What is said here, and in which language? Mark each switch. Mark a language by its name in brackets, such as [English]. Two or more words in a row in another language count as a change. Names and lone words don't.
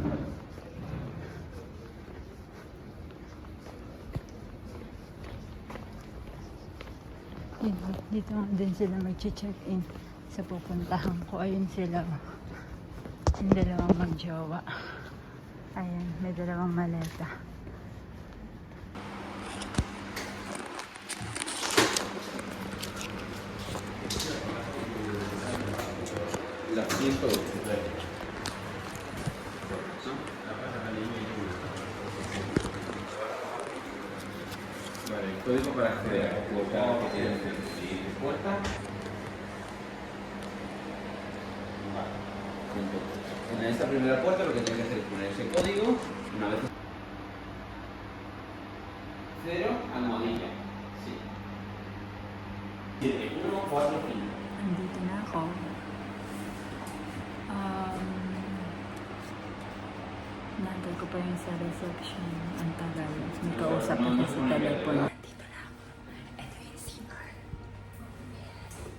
[Filipino] Dito nga din sila mag-check-in sa pupuntahan ko. Ayun sila. Yung dalawang magjowa. Ayun, may dalawang maleta. [Spanish] La 100. Vale, el código para acceder a la cuota que tiene la siguiente puerta. Vale. En esta primera puerta lo que tiene que hacer es poner ese código. Una vez cero, almohadilla. Sí. 7145. [Filipino] Andito na ako. Nandun ko pa yung sa reception. Ang tagal. May kausap ako sa telepono. Dito na ako. Ito yung CR. Yes.